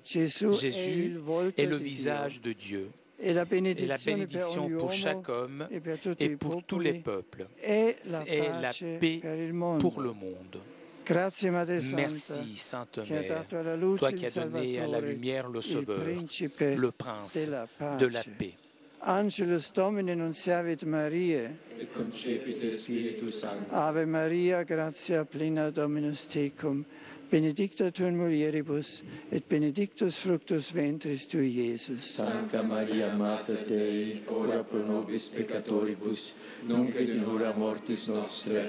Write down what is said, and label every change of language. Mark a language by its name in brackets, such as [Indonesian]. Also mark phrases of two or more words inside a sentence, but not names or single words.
[French] Jésus est le visage de Dieu. Et la bénédiction pour chaque homme et pour tous les peuples est la paix pour le monde. Merci, Sainte Mère, toi qui as donné à la lumière le Sauveur, le Prince de la paix. [Latin] Angelus Domini nunciavit Mariae, et concepite Spiritus Sancti. Ave Maria, gratia plena Dominus tecum, benedicta tu in mulieribus, et benedictus fructus ventris tui, Iesus. Sancta Maria, Mater Dei, ora pro nobis peccatoribus, nunc et in hora mortis nostre.